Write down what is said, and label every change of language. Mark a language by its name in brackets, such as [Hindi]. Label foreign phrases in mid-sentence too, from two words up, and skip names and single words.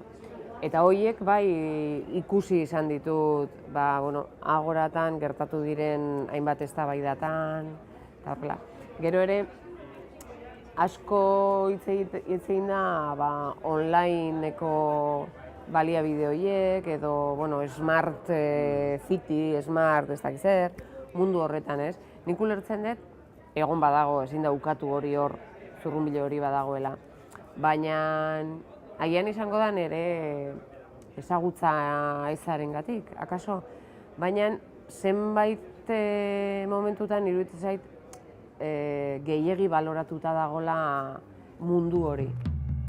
[Basque] Eta horiek ikusi izan ditut agoratan gertatu diren hainbat eztabaidatan eta horrela. Gero ere, asko hitz egin da onlineko baliabide horiek edo [English] smart city, [Basque] smart ez dakiz zer, mundu horretan ez. Nik ulertzen dut, egon badago, ezin da ukatu hori hor, zurrunbilo hori badagoela. Baina agian izango da nire ezagutza ezarengatik, akaso. Baina zenbait momentutan iruditzen zait gehiegi baloratuta dagoela mundu hori.